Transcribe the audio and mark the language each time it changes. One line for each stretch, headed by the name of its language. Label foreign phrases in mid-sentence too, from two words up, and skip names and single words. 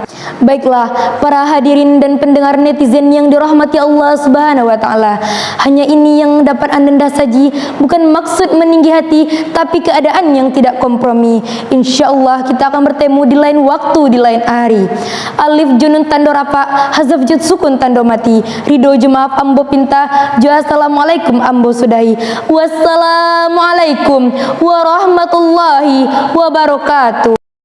Indonesian: Baiklah para hadirin dan pendengar netizen yang dirahmati Allah
Arabic: سبحانه وتعالى,
Indonesian: hanya ini yang dapat Anda saji, bukan maksud meninggi hati, tapi keadaan yang tidak kompromi. Insyaallah kita akan bertemu di lain waktu, di lain hari.
Minangkabau: Alif junun tando rapa, hazaf jud sukun tando mati, ridho jemaaf ambo pinta, jo assalamualaikum ambo sudahi.
Arabic: والسلام عليكم ورحمة الله وبركاته.